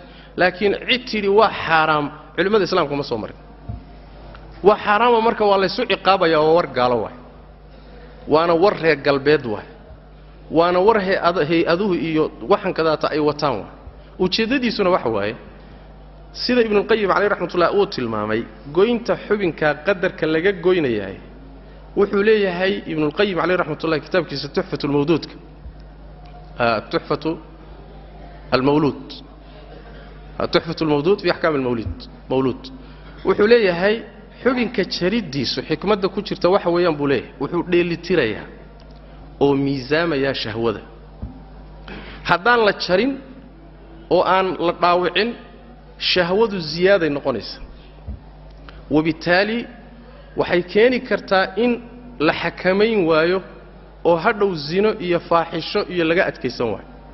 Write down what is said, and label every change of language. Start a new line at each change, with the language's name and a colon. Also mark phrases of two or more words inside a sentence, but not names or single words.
Somali: laakiin cid tidhi waa xaaraam culimmada islaamka ma soo marin waa xaaraama marka waa laysu ciqaabayaa waa war gaalo waay waana war reer galbeed waay waana war hay-aduhu iyo waxan kadaata ay wataan waay ujeeddadiisuna waxa waaye sida ibnu qayyim
Arabic: عليه رحمة الله
Somali: uu tilmaamay goynta xubinka qadarka laga goynayahay wuxuu leeyahay ibnu qayyim
Arabic: عليه رحمة الله
Somali: kitaabkiisa tuhfatul mawduudka tuhfatu al-mawlud tuhfatul mawdud fi ahkam al-mawlud wuxuu leeyahay xubinka jaridiisu xikmadda ku jirta waxa weeyaan buu leeyahay wuxuu dheelitirayaa oo miisaamaya shahwada haddaan la jarin oo aan la dhaawicin shahwadu ziyaaday noqonaysa wabitaali waxay keeni kartaa in la xakamayn waayo oo hadhow zino iyo faaxisho iyo laga adkaysan waayo